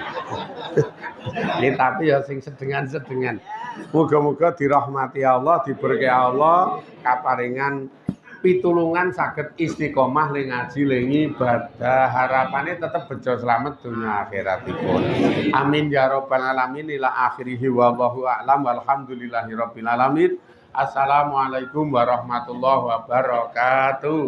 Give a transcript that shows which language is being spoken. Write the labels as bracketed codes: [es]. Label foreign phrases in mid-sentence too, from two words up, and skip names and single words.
[jv] Tapi ya sing sedengan-sedengan. Muga-muga dirahmati Allah, diberkahi Allah, kaparingan pitulungan saged istiqomah ning ngaji ning ibadah. Harapane tetep bejo slamet dunya akhiratipun. [ar] آمين يا رب العالمين إلى آخره والله أعلم والحمد لله رب العالمين. السلام عليكم ورحمة الله وبركاته.